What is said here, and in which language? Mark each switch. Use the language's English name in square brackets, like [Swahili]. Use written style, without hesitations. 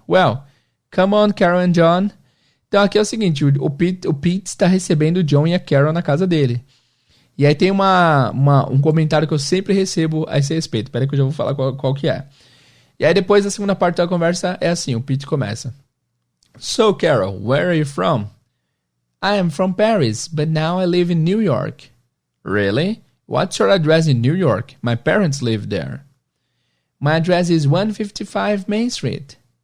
[English] Well, come on, Carol and John. [Portuguese] Então aqui é o seguinte, o Pete está recebendo o John e a Carol na casa dele. E aí tem um comentário que eu sempre recebo a esse respeito. Espera que eu já vou falar qual que é. E aí depois a segunda parte da conversa é assim, o Pete começa. [English] So, Carol, where are you from? I am from Paris, but now I live in New York. Really? What's your address in New York? My parents live there. My address is 155 Main Street.